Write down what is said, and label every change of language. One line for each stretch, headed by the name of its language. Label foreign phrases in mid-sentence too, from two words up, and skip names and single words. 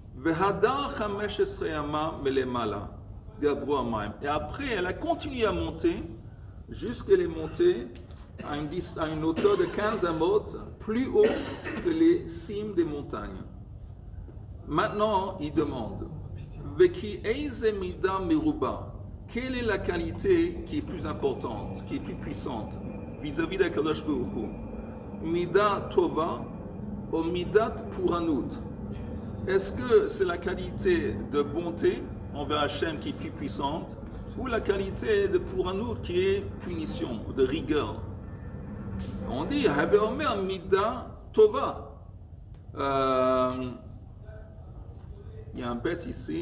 French: Et après, elle a continué à monter jusqu'à les monter à une hauteur de 15 amot, plus haut que les cimes des montagnes. Maintenant, il demande,
Hebrew: וכי איזו מדה מרובה.
French: Quelle est la qualité qui est plus importante, qui est plus puissante vis-à-vis d'Akadosh Baruch Hu?
Hebrew: מדה טובה ou מדת פורענות?
French: Est-ce que c'est la qualité de bonté envers Hachem qui est plus puissante, ou la qualité de puranut qui est punition, de rigueur? On dit,
Hebrew: הבא אומר מדה טובה.
French: Il y a un bête ici.